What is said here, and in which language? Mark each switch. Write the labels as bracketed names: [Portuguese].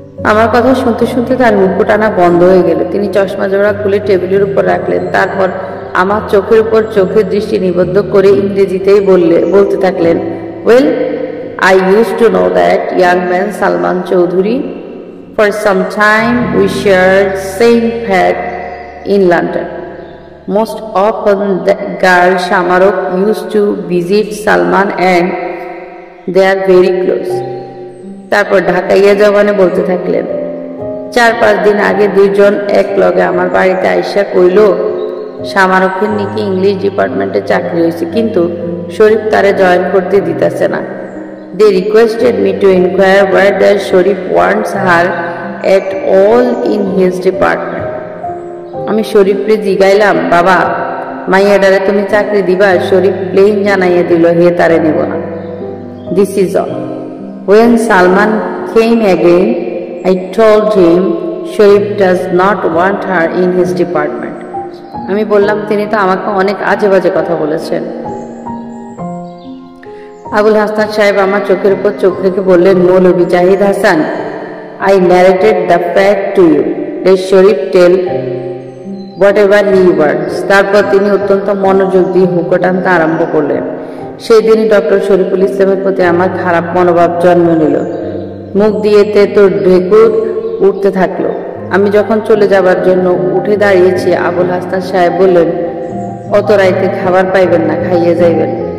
[Bangla] আমার কথা শুনতে শুনতে তার মুখ টানা বন্ধ হয়ে গেল। তিনি চশমা জোড়া খুলে টেবিলের উপর রাখলেন। তারপর আমার চোখের উপর চোখের দৃষ্টি নিবদ্ধ করে ইংরেজিতেই বলতে থাকলেন, well, [English] I used to know that young man Salman Chaudhuri. For some time we shared same flat in London. Most often the girl Shamarok used to visit Salman and they are very close. [Bangla] তারপর ঢাকাইয়া জবানে বলতে থাকলেন, 4-5 দিন আগে দুইজন এক লগে আমার বাড়িতে আইসা কইল শামারকের নাকি ইংলিশ ডিপার্টমেন্টে চাকরি হয়েছে, কিন্তু শরীফ তারে জয়েন করতে দিতেছে না। [English] They requested me to inquire whether Sharif wants her at all in his department. [Bangla] আমি শরীফরে জিগাইলাম, বাবা, মাইয়াডারে তুমি চাকরি দিবা? শরীফ প্লেন জানাইয়া দিল, হে তারে নিব না। [English] This is all. When Salman came again, I told him Sharif does not want her in his department. [Bangla] আমি বললাম, তিনি তো আমাকে অনেক আজে বাজে কথা বলেছেন। আবুল হাসান সাহেব আমার চোখের উপর চোখ রেখে বললেন, মৌলভী Zahid Hasan, [English] I narrated the fact to you. Let Sharif tell whatever he wants. [Bangla] তারপর তিনি অত্যন্ত মনোযোগ দিয়ে হুঁকো টানতে আরম্ভ করলেন। সেই দিনই ডক্টর শরীফুল ইসলামের প্রতি আমার খারাপ মনোভাব জন্ম নিল। মুখ দিয়ে তেতো ঢেকুর উঠতে থাকলো। আমি যখন চলে যাবার জন্য উঠে দাঁড়িয়েছি, আবুল হাসান সাহেব বললেন, অত রাইতে খাবার পাইবেন না, খাইয়ে যাইবেন।